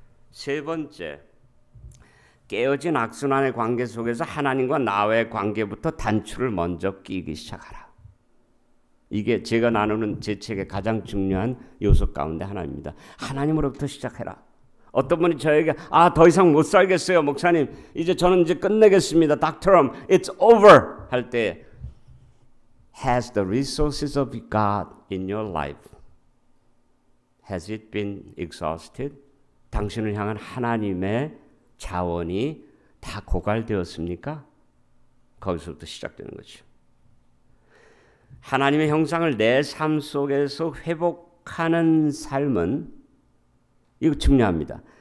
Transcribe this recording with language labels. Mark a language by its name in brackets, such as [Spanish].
[Korean] 세 번째, 깨어진 악순환의 관계 속에서 하나님과 나와의 관계부터 단추를 먼저 끼기 시작하라. 이게 제가 나누는 제 책의 가장 중요한 요소 가운데 하나입니다. 하나님으로부터 시작해라. 어떤 분이 저에게 더 이상 못 살겠어요, 목사님. 저는 끝내겠습니다. [English] 닥터럼, it's over [Korean] 할 때, [English] has the resources of God in your life, has it been exhausted? [Korean] 당신을 향한 하나님의 자원이 다 고갈되었습니까? 거기서부터 시작되는 거죠. 하나님의 형상을 내 삶 속에서 회복하는 삶은, 이거 중요합니다.